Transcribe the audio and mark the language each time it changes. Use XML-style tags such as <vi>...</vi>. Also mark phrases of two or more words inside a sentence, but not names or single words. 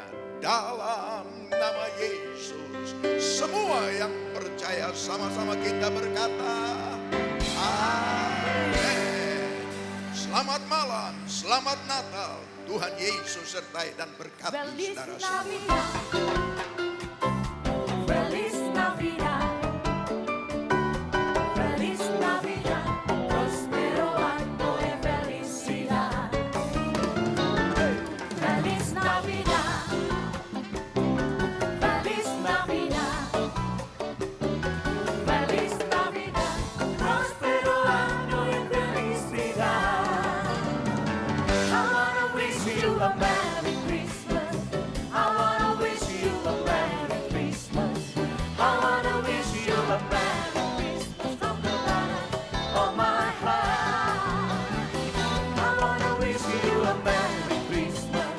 <id>Dalam nama Yesus, semua yang percaya sama-sama kita berkata amin. Selamat malam, selamat Natal. Tuhan Yesus sertai dan berkati</id> <es>Feliz</es> <id>saudara semua.</id> <es>Navidad, Feliz Navidad, Feliz Navidad, prospero año de felicidad. Feliz Navidad, Feliz Navidad, Feliz Navidad, prospero año de felicidad.</es> <en>I wanna wish you a Merry Christmas. I wanna wish you a Merry Christmas. I wanna wish you a Merry Christmas from the bottom of my heart. I wanna wish you a Merry Christmas.</en>